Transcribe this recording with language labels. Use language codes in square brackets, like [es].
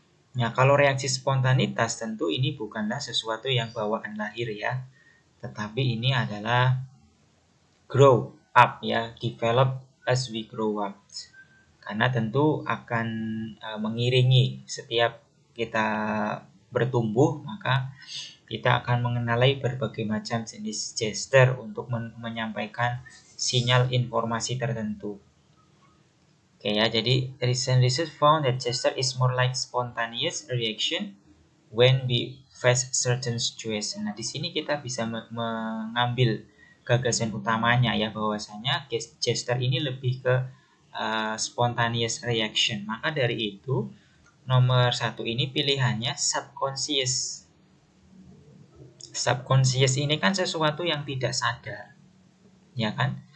[id] Nah, kalau reaksi spontanitas tentu ini bukanlah sesuatu yang bawaan lahir ya, tetapi ini adalah grow up ya, [en] develop as we grow up. [id] Karena tentu akan mengiringi setiap kita bertumbuh, maka kita akan mengenali berbagai macam jenis gesture untuk menyampaikan sinyal informasi tertentu. Oke ya, jadi [en] recent research found that gesture is more like spontaneous reaction when we face certain situation. [id] Nah, di sini kita bisa mengambil gagasan utamanya ya, bahwasanya gesture ini lebih ke [en] spontaneous reaction. [id] Maka dari itu nomor 1 ini pilihannya subconscious. Subconscious ini kan sesuatu yang tidak sadar, ya kan?